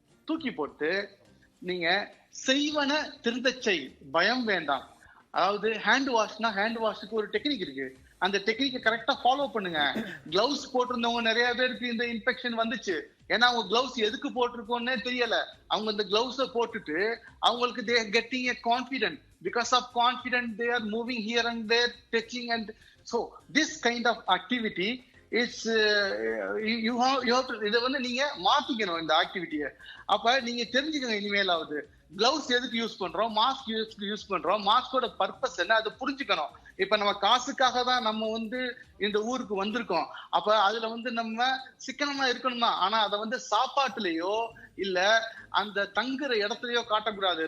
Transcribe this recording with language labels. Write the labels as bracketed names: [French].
[Tamil] தூக்கி போட்டு நீங்க செய்வன திருந்தச் செய், பயம் வேண்டாம். அதாவது ஹேண்ட் வாஷ்னா ஹேண்ட் வாஷுக்கு ஒரு டெக்னிக் இருக்கு. அந்த டெக்னிக்கை கரெக்டா ஃபாலோ பண்ணுங்க. கிளவுஸ் போட்டிருந்தவங்க நிறைய பேருக்கு இந்த இன்ஃபெக்ஷன் வந்துச்சு. ஏன்னா அவங்க கிளவுஸ் எதுக்கு போட்டிருக்கோன்னே தெரியல. அவங்க இந்த கிளவுஸை போட்டுட்டு அவங்களுக்கு [English] they are getting a confident. Because of confidence they are moving here and there, touching, and so this kind of activity is you have to [Tamil] இதை வந்து நீங்க மாத்திக்கணும் இந்த ஆக்டிவிட்டியை. அப்ப நீங்க தெரிஞ்சுக்கணும் இனிமேலாவது கிளவுஸ் எதுக்கு யூஸ் பண்றோம், மாஸ்க் எதுக்கு யூஸ் பண்றோம், மாஸ்கோட பர்பஸ் என்ன அதை புரிஞ்சுக்கணும். இப்ப நம்ம காசுக்காக தான் நம்ம வந்து இந்த ஊருக்கு வந்திருக்கோம். அப்ப அதுல வந்து நம்ம சிக்கனமா இருக்கணும் தான். ஆனா அதை வந்து சாப்பாட்டுலயோ இல்ல அந்த தங்குற இடத்துலயோ காட்டக்கூடாது.